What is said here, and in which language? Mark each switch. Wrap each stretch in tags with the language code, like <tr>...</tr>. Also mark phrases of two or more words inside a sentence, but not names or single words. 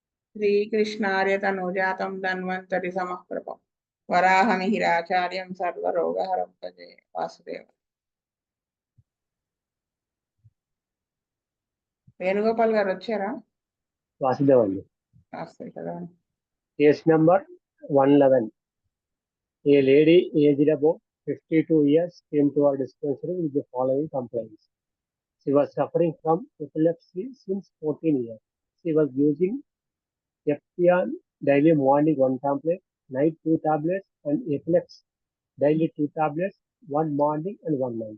<sa>श्रीकृष्णार्य तनुजातं धन्वन्तरि समप्रभं वराहमिहिराचार्यं सर्वरोगहरं भजे वासुदेव.</sa> <te>వేణుగోపాల్ గారు వచ్చారా? వాసుదేవండి. వస్తాయి కదా.</te> <en>Case number 111. A lady aged about 52 years came to our dispensary with the following complaints. She was suffering from epilepsy since 14 years. She was using Eptian daily, morning 1 tablet, night 2 tablets, and Eplex daily 2 tablets, one morning and one night.</en>